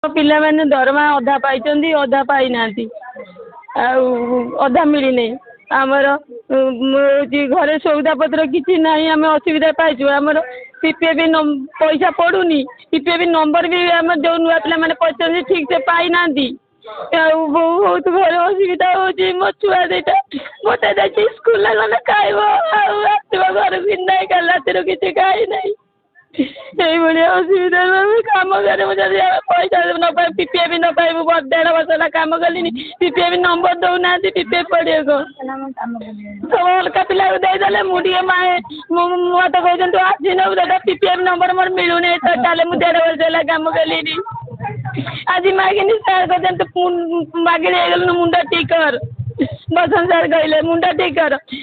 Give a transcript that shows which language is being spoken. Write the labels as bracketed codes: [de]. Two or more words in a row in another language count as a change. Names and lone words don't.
[or] ପିଲାମାନେ ଦରମା ଅଧା ପାଇଛନ୍ତି ଅଧା ପାଇନାହାନ୍ତି ଆଉ ଅଧା ମିଳିନି ଆମର ଘରେ ସଉଦାପତ୍ର କିଛି ନାହିଁ ଆମେ ଅସୁବିଧା ପାଇଛୁ ଆମର PPF ପଇସା ପଡ଼ୁନି PPF ନମ୍ବର ବି ଆମର ଯେଉଁ ନୂଆ ପିଲାମାନେ ପଡ଼ିଛନ୍ତି ଠିକ୍ ସେ ପାଇନାହାନ୍ତି ଆଉ ବହୁତ ଘରେ ଅସୁବିଧା ହେଉଛି ମୋ ଛୁଆ ଦୁଇଟା ଗୋଟେ ଯାଇକି ସ୍କୁଲ ଗଲେ ଖାଇବ ଆଉ ଆସିବ ଘରକୁ ନାହିଁ କାଲି ରାତିରୁ କିଛି ଖାଇନାହିଁ ଏଇଭାବେ ଅସୁବିଧା କାମ କରେ ଯଦି ପଇସା ନ ପାଇ PPF ନ ପାଇବୁ 1.5 ବର୍ଷ ହେଲା କାମ କଲିଣି PPF ନମ୍ବର ଦେଉନାହାନ୍ତି PPF ପଡ଼ିବାକୁ ସବୁ ଅଲଗା ପିଲାକୁ ଦେଇଦେଲେ ମୁଁ ଟିକେ ମୋତେ କହୁଛନ୍ତି ଆଜି ନେବୁ ଦାଦା PPF ନମ୍ବର ମୋର ମିଳୁନି ତାହେଲେ ମୁଁ 1.5 ବର୍ଷ ହେଲା କାମ କଲିଣି ଆଜି ମାଗିନି ସାର୍ କହୁଛନ୍ତି ମାଗିଣି ହେଇଗଲୁ ମୁଣ୍ଡ ଠିକ୍ କର ବସନ୍ତ ସାର୍ କହିଲେ ମୁଣ୍ଡ ଠିକ୍ କର